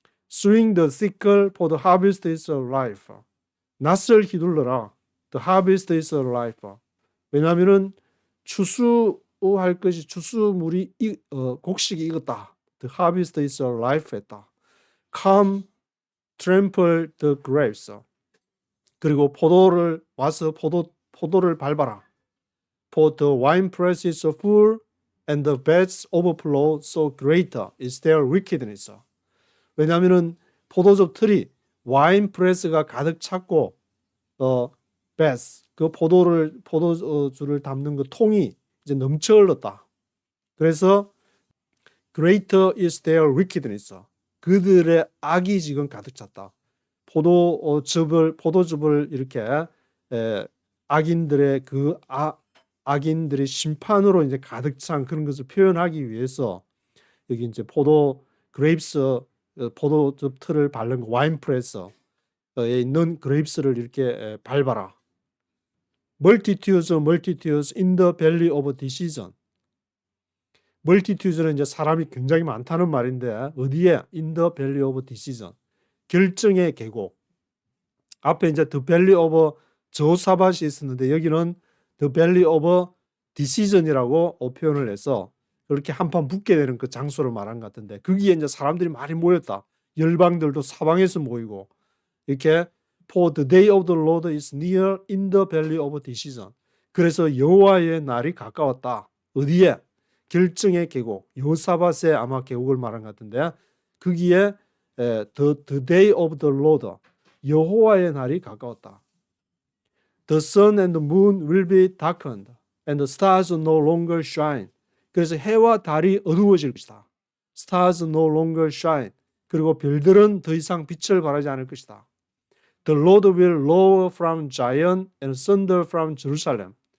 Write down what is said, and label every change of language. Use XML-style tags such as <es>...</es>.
<en>Swing the sickle for the harvest is ripe.</en> <ko>낫을 휘둘러라.</ko> <en>The harvest is ripe.</en> <ko>왜냐하면은 추수할 것이 추수물이 곡식이 익었다. The harvest is ripe 했다.</ko> <en>Come trample the grapes.</en> <ko>그리고 포도를 밟아라.</ko> <en>For the winepress is full and the vats overflow, so greater is their wickedness.</en> <ko>왜냐하면은 포도즙 틀이 와인프레스가 가득 찼고 vats 그 포도주를 담는 그 통이 이제 넘쳐 흘렀다. 그래서</ko> <en>greater is their wickedness.</en> <ko>그들의 악이 지금 가득 찼다. 포도즙을 이렇게 악인들의 악인들의 심판으로 이제 가득 찬 그런 것을 표현하기 위해서 여기 이제 포도즙 틀을 바른 와인 프레서에 있는 그레이프스를 이렇게 밟아라.</ko> <en>multitudes in the valley of decision.</en> <ko>multitudes는 이제 사람이 굉장히 많다는 말인데 어디에?</ko> <en>in the valley of decision.</en> <ko>결정의 계곡. 앞에 이제 the valley of 저사밭이 있었는데 여기는</ko> <en>the valley of decision</en> <ko>이라고 표현을 해서 그렇게 한판 붙게 되는 그 장소를 말한 것 같은데 거기에 이제 사람들이 많이 모였다. 열방들도 사방에서 모이고 이렇게</ko> <en>For the day of the Lord is near in the valley of decision.</en> <ko>그래서 여호와의 날이 가까웠다. 어디에? 결정의 계곡. 여호사밧의 아마 계곡을 말한 것 같은데 거기에</ko> <en>the day of the Lord</en> <ko>여호와의 날이 가까웠다.</ko> <en>The sun and the moon will be darkened and the stars no longer shine.</en> <ko>그래서 해와 달이 어두워질 것이다.</ko> <en>Stars no longer shine.</en> <ko>그리고 별들은 더 이상 빛을 발하지 않을 것이다.</ko> <en>The Lord will roar from Zion and thunder from Jerusalem.</en>